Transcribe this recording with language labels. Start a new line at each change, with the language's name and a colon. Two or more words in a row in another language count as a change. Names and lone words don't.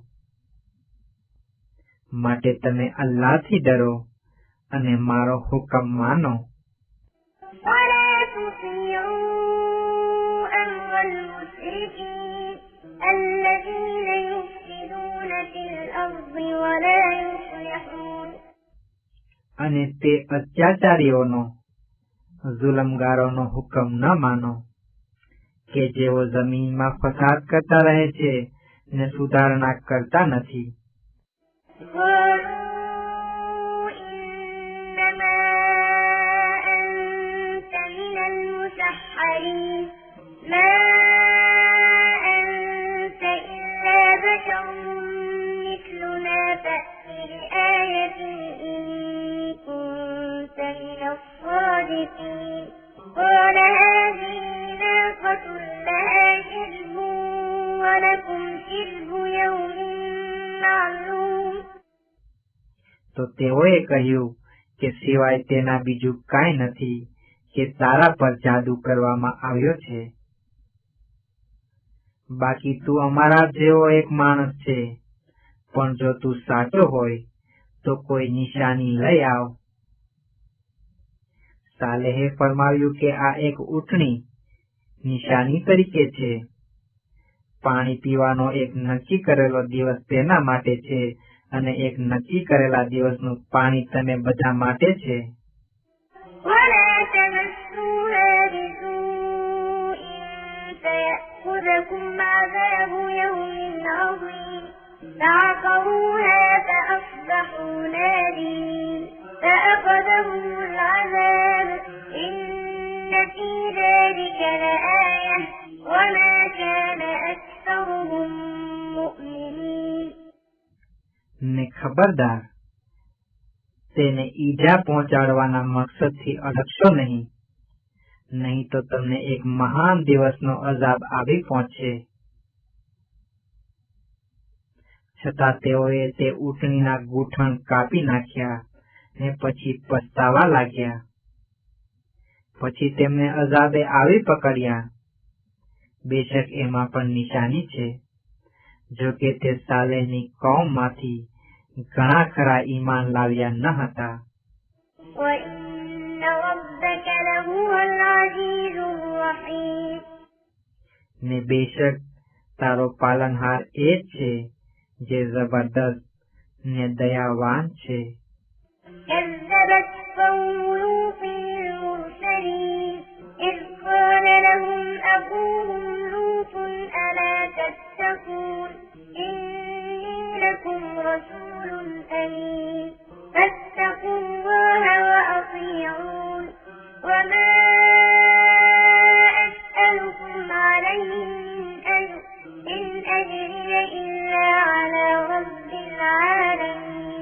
Gujarati: માટે તમે અલ્લાહથી ડરો અને મારો હુકમ માનો.
Arabic: ولا تطيعوا أمر المسرفين الذين يفسدون في الأرض ولا يصلحون.
Gujarati: અને તે અત્યાચારીઓનો, જુલમગારોનો હુકમ ન માનો કે જેઓ જમીનમાં ફસાદ કરતા રહે છે ને સુધારણા કરતા નથી.
Arabic: قالوا إنما أنت من المسحرين ما أنت إلا بشر مثلنا فأت بآية إن كنت من الصادقين. قال هذه ناقة لها شرب ولكم شرب يوم معلوم.
Gujarati: તો તેઓએ કહ્યું કે સિવાય તેના બીજું કાંઈ નથી કે તારા પર જાદુ કરવામાં આવ્યો છે. બાકી તું અમારા જેવો એક માણસ છે, પણ જો તું સાચો હોય તો કોઈ નિશાની લઈ આવ. સાલેહે ફરમાવ્યું કે આ એક ઊંટણી નિશાની તરીકે છે. પાણી પીવાનો એક નક્કી કરેલો દિવસ તેના માટે છે અને એક નક્કી કરેલા દિવસનું પાણી તમે બધા માટે છે.
Arabic: ولا تمسوها بسوء فيأخذكم عذاب يوم عظيم. فعقروها فأصبحوا نادمين فأخذهم العذاب إن في ذلك لآية وما كان أكثرهم مؤمنين.
Gujarati: ને ખબરદાર, તેને ઈજા પહોંચાડવાના મકસદથી અડકશો નહીં, નહીં તો તમને એક મહાન દિવસનો અઝાબ આવી પહોંચશે. છતાં તેઓએ તે ઊંટણીના ગૂંઠણ કાપી નાખ્યા ને પછી પસ્તાવા લાગ્યા. પછી તેમને અઝાબે આવી પકડ્યા. બેશક એમાં પણ નિશાની છે, જો કે તે સાલેહની કૌમમાંથી ઘણા ખરા ઈમાન લાવ્યા ન હતા.
Arabic: وإن ربك لهو العزيز الرحيم.
Gujarati: ને બેશક તારો પાલનહાર એ છે જે જબરદસ્ત ને દયાવાન છે.
Arabic: كذبت قوم لوط المرسلين إذ قال لهم أخوهم لوط ألا تتقون إني لكم رسول أمين فاتقوا الله وأطيعون وما أسألكم عليه من أجر إن أجري إلا على رب العالمين.